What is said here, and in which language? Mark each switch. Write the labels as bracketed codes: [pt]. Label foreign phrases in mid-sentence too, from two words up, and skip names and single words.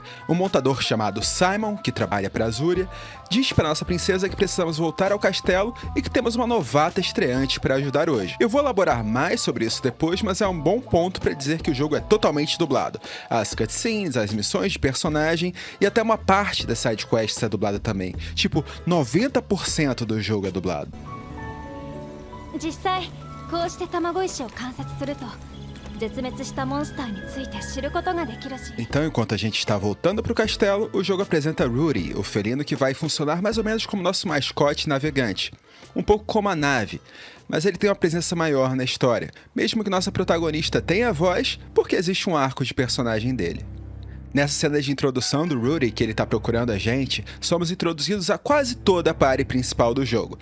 [pt] Um montador chamado Simon, que trabalha para Azuria, diz para nossa princesa que precisamos voltar ao castelo e que temos uma novata estreante para ajudar hoje. Eu vou elaborar mais sobre isso depois, mas é um bom ponto para dizer que o jogo é totalmente dublado. As cutscenes, as missões de personagem e até uma parte das sidequests é dublada também. Tipo, 90% do jogo é dublado. [ja] 実際こうして卵石を観察すると絶滅したモンスターについて知ることができるし [pt] Então, enquanto a gente está voltando para o castelo, o jogo apresenta Rudy, o felino que vai funcionar mais ou menos como nosso mascote navegante. Um pouco como a nave, mas ele tem uma presença maior na história, mesmo que nossa protagonista tenha voz, porque existe um arco de personagem dele. Nessa cena de introdução do Rudy, que ele tá procurando a gente, somos introduzidos a quase toda a party principal do jogo.